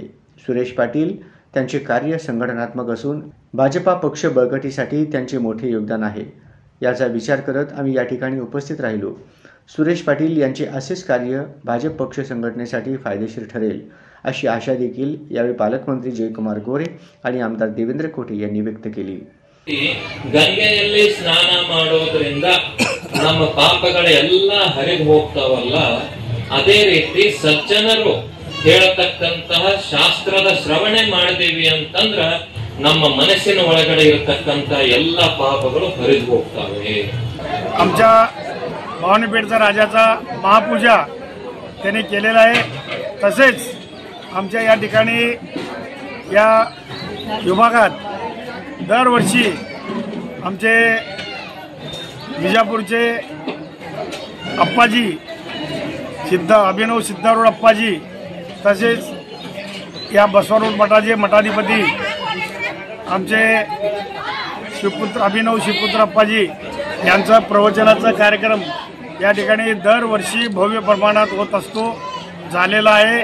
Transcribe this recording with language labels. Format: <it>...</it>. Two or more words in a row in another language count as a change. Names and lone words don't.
<mr>सुरेश पाटील त्यांचे कार्य संघटनात्मक असून भाजपा पक्ष बळकटीसाठी त्यांचे मोठे योगदान आहे, याचा विचार करत आम्ही या ठिकाणी उपस्थित राहिलो। सुरेश पाटील यांचे असेच कार्य भाजप पक्ष संघटनेसाठी फायदेशीर ठरेल अशी आशा देखील यावेळी पालकमंत्री जयकुमार गोरे आणि आमदार देवेंद्र कोठे यांनी व्यक्त केली।</mr> <kn>ಗಂಗೆಯಲ್ಲಿ ಸ್ನಾನ ಮಾಡೋದ್ರಿಂದ ನಮ್ಮ ಪಾಪಗಳೆಲ್ಲ ಹರಿದು ಹೋಗ್ತಾವಲ್ಲ, ಅದೇ ರೀತಿ ಸಜ್ಜನರು ಹೇಳತಕ್ಕಂತಹ ಶಾಸ್ತ್ರದ ಶ್ರವಣೆ ಮಾಡಿದೀವಿ ಅಂತಂದ್ರ ನಮ್ಮ ಮನಸ್ಸಿನ ಒಳಗಡೆ ಇರತಕ್ಕಂತ ಎಲ್ಲ ಪಾಪಗಳು ಹರಿದು ಹೋಗ್ತಾವೆ।</kn> <mr>आमच्या भवानीपेठचा राजाचा महापूजा त्यांनी केलेला आहे। तसेच आमच्या या ठिकाणी या विभागात दरवर्षी आमचे विजापूरचे अप्पाजी अभिनव सिद्धारूढ अप्पाजी, तसेच या बसवारूढ मठाचे मठाधिपती आमचे अभिनव शिवपुत्र अप्पाजी यांचा प्रवचनाचा कार्यक्रम या ठिकाणी दरवर्षी भव्य प्रमाणात होत असतो, झालेला आहे।</mr>